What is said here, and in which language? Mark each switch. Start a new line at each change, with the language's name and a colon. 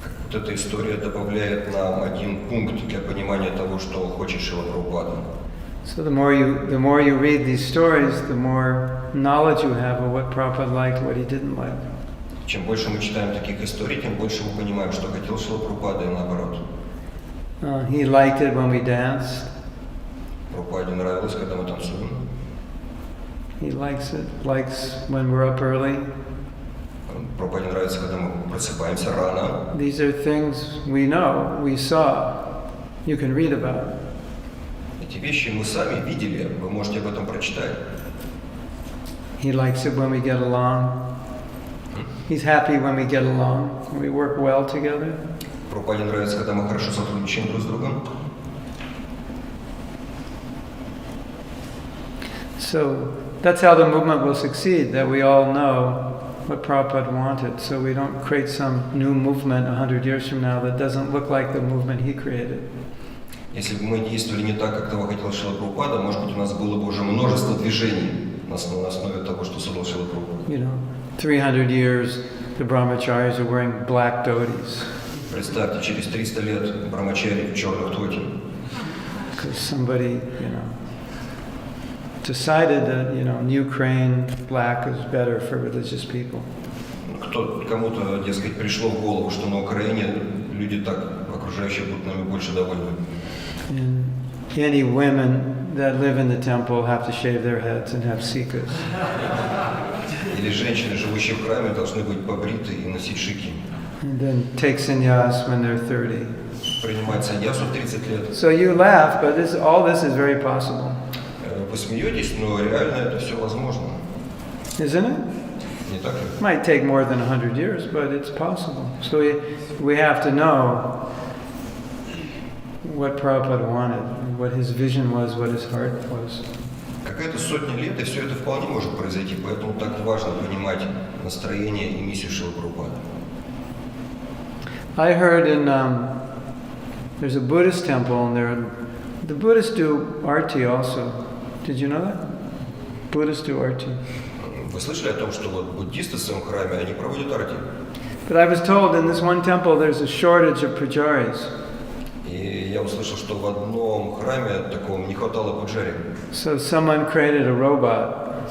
Russian: Вот эта история добавляет нам один пункт для понимания того, что хочет Шрила Прабхупада.
English: So the more you read these stories, the more knowledge you have of what Prabhupada liked, what he didn't like.
Russian: Чем больше мы читаем таких историй, тем больше мы понимаем, что хотел Шрила Прабхупада и наоборот.
English: He liked it when we danced.
Russian: Прабхупаде нравилось, когда мы танцуем.
English: He likes when we're up early.
Russian: Прабхупаде нравится, когда мы просыпаемся рано.
English: These are things we know, we saw, you can read about.
Russian: Эти вещи мы сами видели, вы можете об этом прочитать.
English: He likes it when we get along. He's happy when we get along, when we work well together.
Russian: Прабхупаде нравится, когда мы хорошо сотрудничаем друг с другом.
English: So that's how the movement will succeed, that we all know what Prabhupada wanted, so we don't create some new movement 100 years from now that doesn't look like the movement he created.
Russian: Если бы мы действовали не так, как того хотел Шрила Прабхупада, может быть, у нас было бы уже множество движений на основе того, что создал Шрила Прабхупада.
English: You know, 300 years the brahmacharis are wearing black dhotis.
Russian: Представьте, через 300 лет брамачари в черных тоти.
English: Because somebody, decided that, in Ukraine, black is better for religious people.
Russian: Кому-то, дескать, пришло в голову, что на Украине люди так, окружающие будут нами больше довольны.
English: And any women that live in the temple have to shave their heads and have sikas.
Russian: Или женщины, живущие в храме, должны быть побриты и носить шики.
English: And then take sannyas when they're 30.
Russian: Принимать саньясу в 30 лет.
English: So you laugh, but all this is very possible.
Russian: Вы смеетесь, но реально это все возможно.
English: Isn't it?
Russian: Не так ли?
English: It might take more than 100 years, but it's possible. So we have to know what Prabhupada wanted, what his vision was, what his heart was.
Russian: Какая-то сотня лет, и все это вполне может произойти, поэтому так важно понимать настроение и миссию Шрилы Прабхупады.
English: I heard there's a Buddhist temple, and the Buddhists do arti also. Did you know that? Buddhists do arti.
Russian: Вы слышали о том, что вот буддисты в своем храме, они проводят арти?
English: But I was told in this one temple there's a shortage of pujaris.
Russian: И я услышал, что в одном храме таком не хватало пуджари.
English: So someone created a robot.